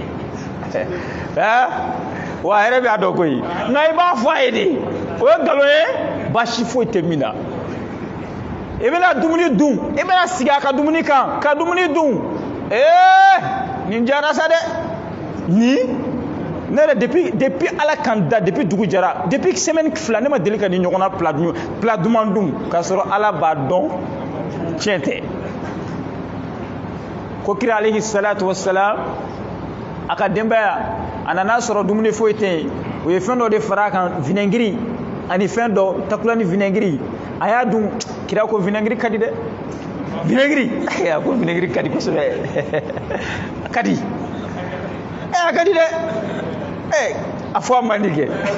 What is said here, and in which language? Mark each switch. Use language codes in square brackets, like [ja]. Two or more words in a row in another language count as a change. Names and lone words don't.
[bm] wa a yɛrɛ b'a dɔn koyi nka i b'a fɔ a ye de o ye nkalon ye baasi foyi tɛ min na i bɛna dumuni dun i bɛna sigi a ka dumuni kan ka dumuni dun nin diyara sa dɛ nin ne yɛrɛ depuis ala kan da depuis dugu jɛra [fr] depuis semaine [bm] fila ne ma deli ka ni ɲɔgɔnna plat duman dun k'a sɔrɔ ala b'a dɔn tiɲɛ tɛ ko kira [ar] عليه الصلاة والسلام [bm] a ka denbaya a nana sɔrɔ dumuni foyi tɛ yen o ye fɛn dɔ de fara a kan vinaigiri ani fɛn dɔ takula ni vinaigiri a y'a dun kira ko vinaigiri ka di dɛ vinaigiri a ko vinaigiri ka di kosɛbɛ a ka di a ka di dɛ a fɔ a man di kɛ